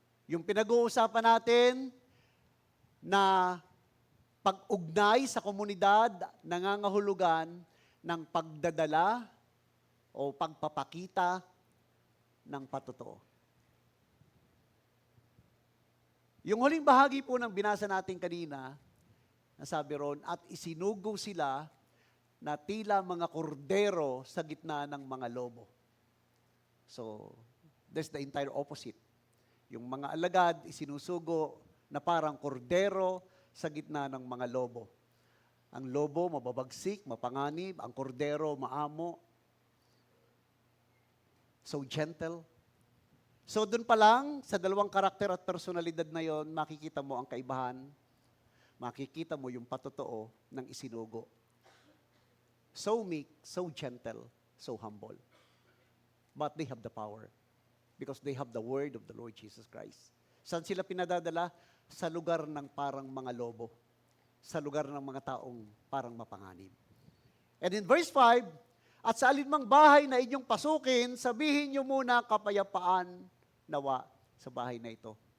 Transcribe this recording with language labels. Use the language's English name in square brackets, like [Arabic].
[Filipino] Yung pinag-uusapan natin na pag-ugnay sa komunidad, nangangahulugan ng pagdadala o pagpapakita ng patotoo. Yung huling bahagi po ng binasa natin kanina, nasabi ron, at isinugo sila na tila mga kordero sa gitna ng mga lobo. [English] So, that's the entire opposite. [Filipino] Yung mga alagad, isinusugo na parang kordero sa gitna ng mga lobo. Ang lobo, mababagsik, mapanganib. Ang kordero, maamo. [English] So gentle. [Filipino] So doon pa lang, sa dalawang karakter at personalidad na yon, makikita mo ang kaibahan. Makikita mo yung patotoo ng isinugo. [English] So meek, so gentle, so humble. But they have the power. because they have the word of the Lord Jesus Christ. [Filipino] Saan sila pinadadala? Sa lugar ng parang mga lobo. Sa lugar ng mga taong parang mapanganib. [English] And in verse 5, [Filipino] at sa alinmang bahay na inyong pasukin, sabihin niyo muna kapayapaan nawa sa bahay na ito.